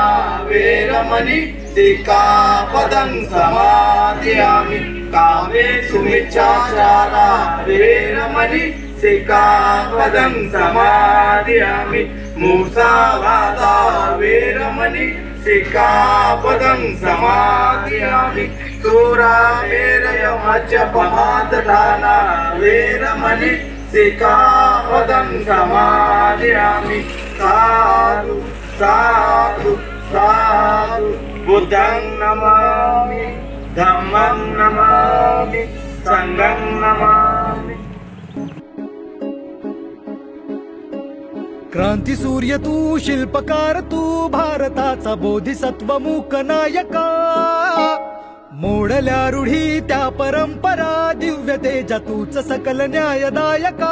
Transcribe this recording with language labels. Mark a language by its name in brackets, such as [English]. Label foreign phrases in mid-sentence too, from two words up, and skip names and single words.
[Pali] वेरमणि सिक्खापदं समादयामि, कामेषु मिच्छाचारा वेरमणि सिक्खापदं समादयामि, मुसावादा वेरमणि सिक्खापदं समादयामि, सूरामेरय मज्जपमादधाना वेरमणि सिक्खापदं समादयामि. साधु साधु साधु. बुद्धं नमामि, धम्मं नमामि, संघं नमामि. [Marathi] क्रांती सूर्य तू, शिल्पकार तू, भारताचा बोधिसत्व मूक नायका. मोडल्या रूढी त्या परंपरा, दिव्य तेजा तूच सकल न्यायदायका.